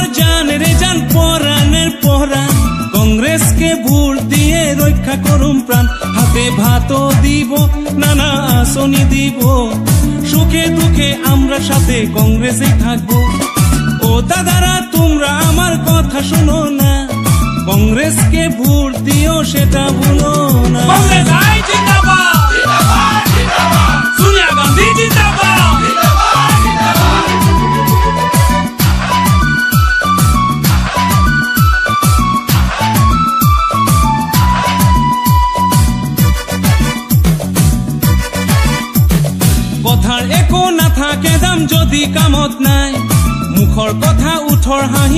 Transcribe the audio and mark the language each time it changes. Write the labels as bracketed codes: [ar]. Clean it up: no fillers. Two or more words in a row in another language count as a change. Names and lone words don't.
[bn] জান রে জান পরাণের পরাণ কংগ্রেসকে ভোট দিয়ে রক্ষা করুম প্রাণ হাতে ভাতও দিব নানা আঁচনি দিব সুখে দুঃখে আমরা সাথে কংগ্রেসে থাকবো ও দাদারা তোমরা আমার কথা শোনো না কংগ্রেসকে ভোট দিও সেটা ভুলো না কংগ্রেস আই জিন্দাবাদ জিন্দাবাদ জিন্দাবাদ সোনিয়া গান্ধী জিন্দাবাদ জিন্দাবাদ জিন্দাবাদ [as] কথার একো নাথাকে দাম যদি কামত নাই মুখৰ কথা উঠৰ হাঁহি